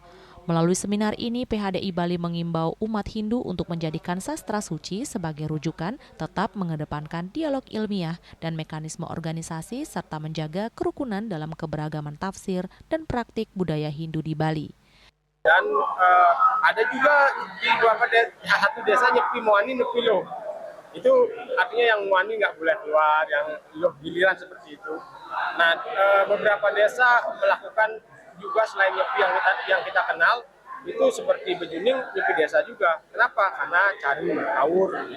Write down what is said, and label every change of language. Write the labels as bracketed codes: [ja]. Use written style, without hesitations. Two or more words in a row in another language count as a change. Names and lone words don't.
[id] Melalui seminar ini, PHDI Bali mengimbau umat Hindu untuk menjadikan sastra suci sebagai rujukan, tetap mengedepankan dialog ilmiah dan mekanisme organisasi, serta menjaga kerukunan dalam keberagaman tafsir dan praktik budaya Hindu di Bali. Dan ada juga di satu desa nyepi Moani nyepi loh. Itu artinya yang Moani nggak boleh keluar, yang loh giliran seperti itu. Nah, beberapa desa melakukan juga selain nyepi yang kita kenal itu seperti bejuning nyepi desa juga. Kenapa? Karena cari tawur.